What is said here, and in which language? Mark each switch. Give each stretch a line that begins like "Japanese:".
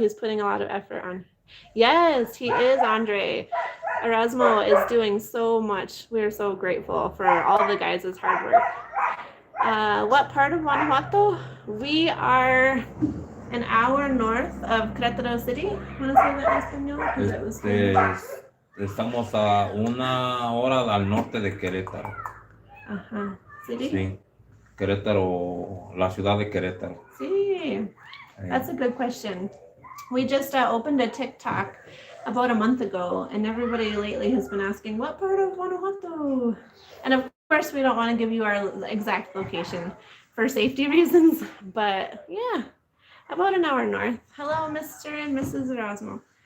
English: He's putting a lot of effort on. Yes, he is, Andre. Erasmo is doing so much. We're so grateful for all the guys' hard work. What part of Guanajuato? We are an hour north of Querétaro City. ¿Want to say that in español?
Spanish: Estamos a 1 hora al norte de Querétaro. Ajá. ¿City? Sí. Querétaro, la ciudad de Querétaro.
English: Sí. That's a good question. We just opened a TikTok about a month ago, and everybody lately has been asking, what part of Guanajuato? And of course, we don't want to give you our exact location for safety reasons, but yeah. About an hour north. Hello, Mr. and Mrs. Erasmo.